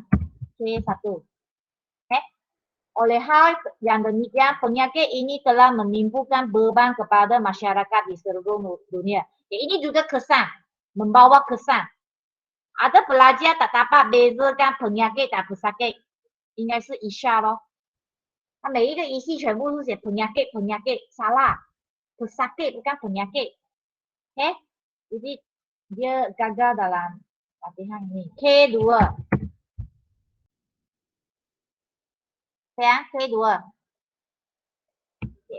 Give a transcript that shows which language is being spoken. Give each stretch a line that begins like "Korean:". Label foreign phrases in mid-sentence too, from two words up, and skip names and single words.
Malay: K1. Okay. Oleh hal yang demikian, penyakit ini telah menimbulkan beban kepada masyarakat di seluruh dunia. Okay, ini juga kesan, membawa kesan. Ada pelajar tak dapat bezakan penyakit dan pesakit.
Chinese: 应该是以下咯。它每一个仪器全部是写
Malay: penyakit penyakit salah pesakit bukan penyakit. Okay? Jadi dia gagal dalam latihan ini. K2. Ya, K2. Okay.